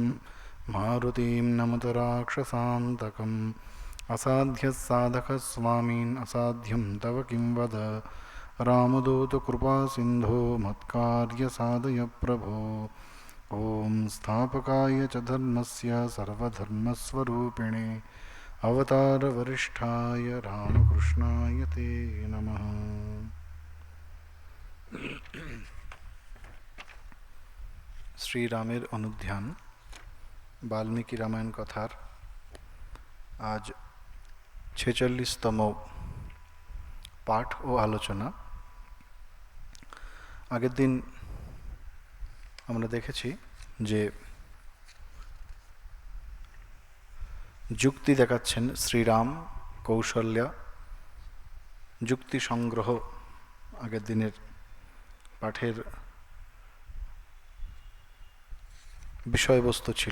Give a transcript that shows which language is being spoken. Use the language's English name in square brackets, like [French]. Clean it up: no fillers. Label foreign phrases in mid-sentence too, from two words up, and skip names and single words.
[Sanskrit] मारुतिं नमत राक्षसान्तकम् असाध्यः साधकः स्वामिन् असाध्यं तव किं वद रामदूत कृपा सिन्धो मत्कार्य साधय प्रभो ॐ स्थापकाय च धर्मस्य सर्वधर्मस्वरूपिणे अवतार वरिष्ठाय रामकृष्णाय ते नमः। [Bangla] শ্রী রামের অনুধ্যান বাল্মীকি রামায়ণ কথার আজ 46তম पाठ ও আলোচনা। আগের দিন আমরা দেখেছি যে যুক্তি দেখাচ্ছেন শ্রীরাম কৌশল্যা, যুক্তি সংগ্রহ আগের দিনের পাঠের বিষয়বস্তু ছিল।